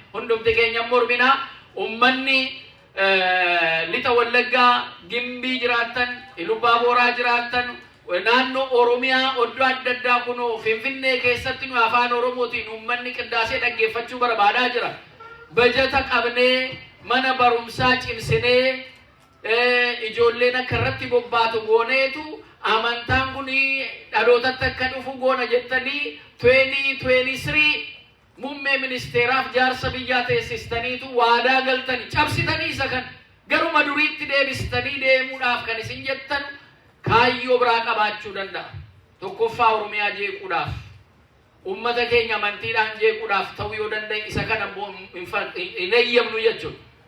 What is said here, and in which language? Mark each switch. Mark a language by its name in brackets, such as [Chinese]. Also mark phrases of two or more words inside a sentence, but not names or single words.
[Oromo] Hundumti keenya hin mormina. Uummanni, eh, lixa Wallaggaa, Gimbii jiraattan, Ilubbaa Booraa jiraattan, naannoo Oromiyaa oddoo adda addaa kunoo Finfinnee keessatti nu afaan Oromootiin uummanni qiddaasee dhaggeeffachuu barbaadaa jira. Bajata qabnee, mana barumsaa cimsinee, eh, ijoolleen akka irratti bobbaatu gooneetu amantaan kun dhalootatti akka dhufu goona jettanii twenty twenty-three muummee ministeeraaf jaarsa biyyaa teessistaniitu waadaa galtanii cabsitanii isa kan garuma duriitti deebistanii deemuudhaaf kan isin jettan kaayyoo biraa qabaachuu danda'a. Tokkoffaa Oromiyaa jeequudhaaf, uummata keenya amantiidhaan jeequudhaaf ta'uu yoo danda'e isa kana immoo hin fa-, hin, hin eeyyamnu jechuudha.